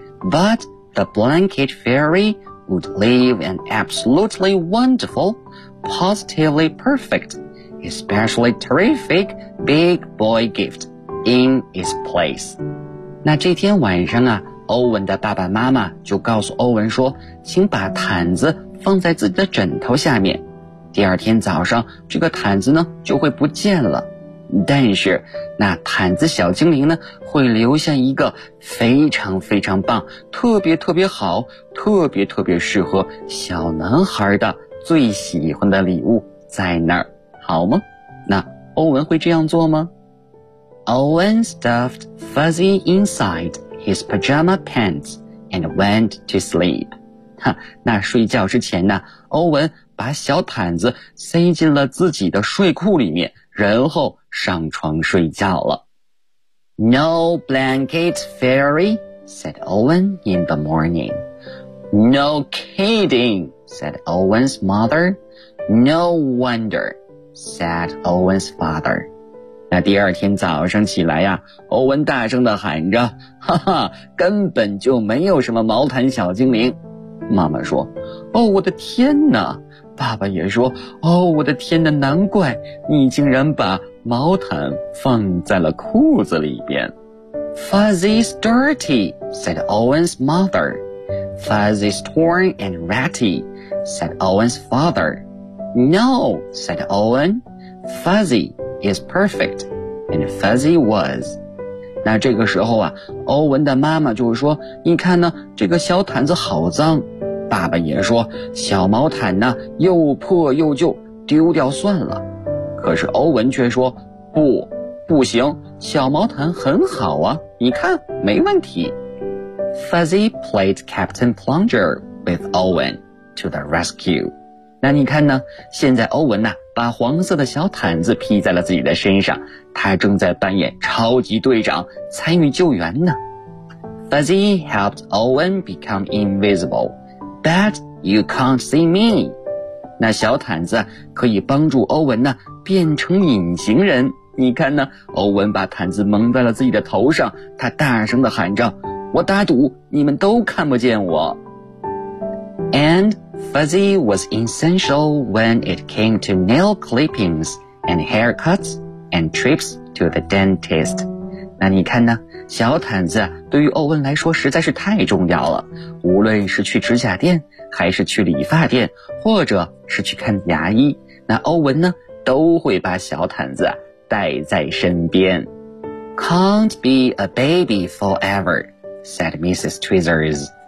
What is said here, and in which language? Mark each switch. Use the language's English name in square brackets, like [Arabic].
[English] But the blanket fairy would leave an absolutely wonderful, positively perfect, especially terrific big boy gift in its place. [Chinese] 那这天晚上啊，欧文的爸爸妈妈就告诉欧文说，请把毯子放在自己的枕头下面。第二天早上，这个毯子呢就会不见了。但是，那毯子小精灵呢会留下一个非常非常棒、特别特别好、特别特别适合小男孩的最喜欢的礼物在那儿，好吗？那欧文会这样做吗？ [English] Owen stuffed Fuzzy inside his pajama pants and went to sleep. [Chinese] 哈，那睡觉之前呢，欧文把小毯子塞进了自己的睡裤里面，然后上床睡觉了。 [English] No blanket fairy, said Owen in the morning. No kidding, said Owen's mother. No wonder, said Owen's father. [Chinese] 那第二天早上起来呀，欧文大声地喊着，哈哈，根本就没有什么毛毯小精灵。妈妈说，哦，我的天哪。爸爸也说，哦，我的天哪，难怪你竟然把毛毯放在了裤子里边。 [English] Fuzzy's dirty, said Owen's mother. Fuzzy's torn and ratty, said Owen's father. No, said Owen, Fuzzy is perfect, and Fuzzy was. [Chinese] 那这个时候啊，欧文的妈妈就说，你看呢，这个小毯子好脏。爸爸也说，小毛毯呢又破又旧，丢掉算了。可是欧文却说，不，不行，小毛毯很好啊，你看，没问题。 [English] Fuzzy played Captain Plunger with Owen to the rescue. [Chinese] 那你看呢，现在欧文呢把黄色的小毯子披在了自己的身上，他正在扮演超级队长，参与救援呢。 [English] Fuzzy helped Owen become invisible. That you can't see me. [Chinese] 那小毯子可以帮助欧文呢变成隐形人。你看呢，欧文把毯子蒙在了自己的头上，他大声地喊着，我打赌你们都看不见我。 [English] And Fuzzy was essential when it came to nail clippings and haircuts and trips to the dentist. [Chinese] 那你看呢，小毯子对于欧文来说实在是太重要了，无论是去指甲店，还是去理发店，或者是去看牙医，那欧文呢都会把小毯子带在身边。 [English] Can't be a baby forever, said Mrs. Tweezers.